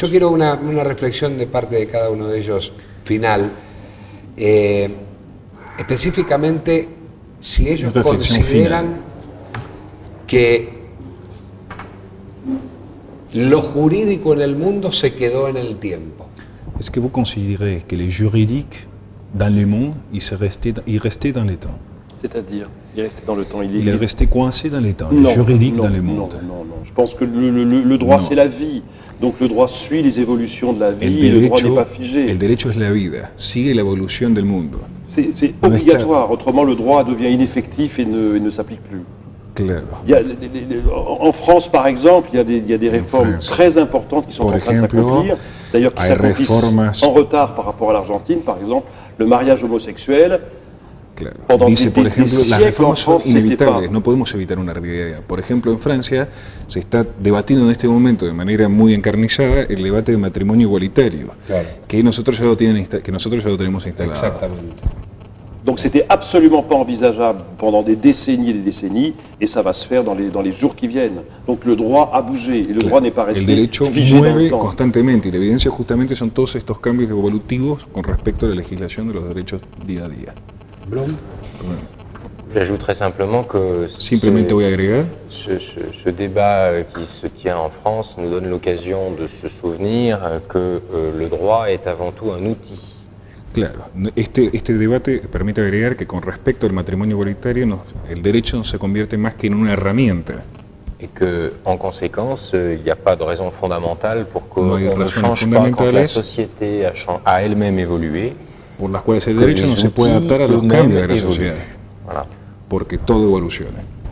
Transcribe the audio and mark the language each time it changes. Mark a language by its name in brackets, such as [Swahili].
[Spanish] Yo quiero una reflexión de parte de cada uno de ellos final. Específicamente, si ellos consideran que lo jurídico en el mundo se quedó en el tiempo. [French] ¿Es que vous considérez que le juridique dans le monde, il restait dans le temps? C'est-à-dire, il est resté dans le temps. Il est resté coincé dans les temps, le juridique dans le monde. Non. Je pense que le droit, c'est la vie. Donc le droit suit les évolutions de la vie, le droit n'est pas figé. [Spanish] El derecho es la vida, sigue la evolución del mundo. [French] C'est obligatoire, autrement le droit devient ineffectif et ne s'applique plus. [Spanish] Claro. [French] En France, par exemple, il y a des réformes très importantes qui sont en train de s'accomplir, d'ailleurs qui s'accomplissent en retard par rapport à l'Argentine, par exemple, le mariage homosexuel. [Spanish] Claro. Dice, por ejemplo, las reformas son inevitables, no podemos evitar una realidad. Por ejemplo, en Francia se está debatiendo en este momento de manera muy encarnizada el debate de matrimonio igualitario, claro, que nosotros ya lo tenemos instalado. Exactamente. [French] Donc c'était absolument pas envisageable pendant des décennies et des décennies, et ça va se faire dans les jours qui viennent. Donc le droit a bougé, et le droit n'est pas resté figé dans le temps. [Spanish] Constantemente, y la evidencia justamente son todos estos cambios evolutivos con respecto a la legislación de los derechos día a día. [French] J'ajouterais simplement que [Spanish] voy a agregar, [French] ce débat qui se tient en France nous donne l'occasion de se souvenir que le droit est avant tout un outil. [Spanish] Claro, este debate permite agregar que con respecto al matrimonio igualitario, el derecho se convierte más que en una herramienta. [French] Et qu'en conséquence, il n'y a pas de raison fondamentale pour qu'on ne change pas quand la société a elle-même évolué. [Spanish] Por las cuales el derecho no se puede adaptar a los cambios de la sociedad, porque todo evoluciona.